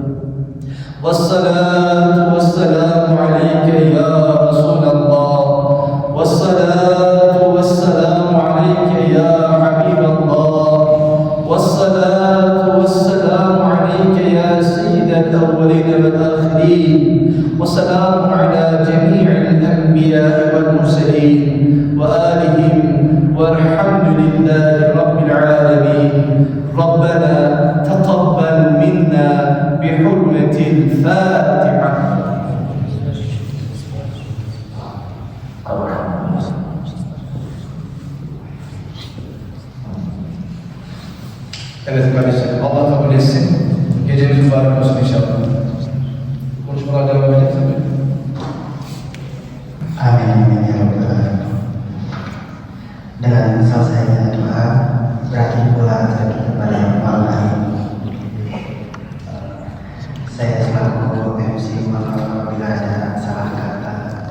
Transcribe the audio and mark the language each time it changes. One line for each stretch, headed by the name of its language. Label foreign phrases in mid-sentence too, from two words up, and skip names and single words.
Arabic: والصلاة والسلام عليك يا رسول الله. والصلاة والسلام عليك يا حبيب الله. والصلاة والسلام عليك يا سيد الأولين والآخرين. وسلام على جميع الأنبياء والمرسلين وآلهم والحمد لله رب العالمين. ربنا تقبل منا بحرمة الفاتحة.
Turkish: Evet kardeşlerim, Allah kabul etsin. Geceniz mübarek olsun inşallah. Konuşmalar devam edecek tabii.
Arabic: آمين آمين يا رب العالمين.
Indonesian: Dengan selesainya doa, berakhir pula tadi kepada malam hari ini. Saya selaku MC mohon maaf apabila ada salah kata